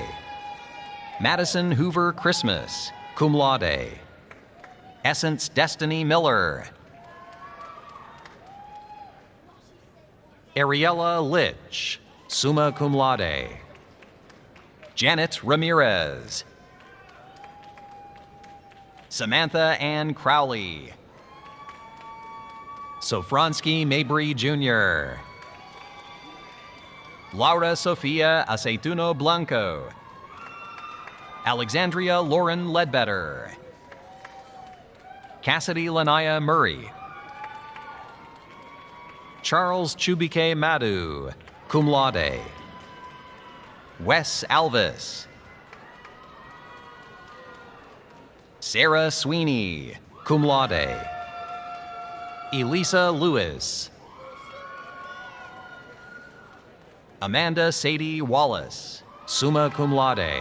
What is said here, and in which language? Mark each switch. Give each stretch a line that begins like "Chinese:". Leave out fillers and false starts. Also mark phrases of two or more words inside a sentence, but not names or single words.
English: Madison Hoover Christmas,
Latin: cum laude.
English: Essence Destiny Miller. Ariella Litch,
Latin: summa cum laude.
English: Janet Ramirez. Samantha Ann Crowley. Sofransky Mabry Jr. Laura Sofia Aceituno Blanco. Alexandria Lauren Ledbetter. Cassidy Lanaya Murray. Charles Chubike Madu,
Latin: cum laude.
English: Wes Alvis. Sarah Sweeney,
Latin: cum laude.
English: Elisa Lewis. Amanda Sadie Wallace,
Latin: summa cum laude.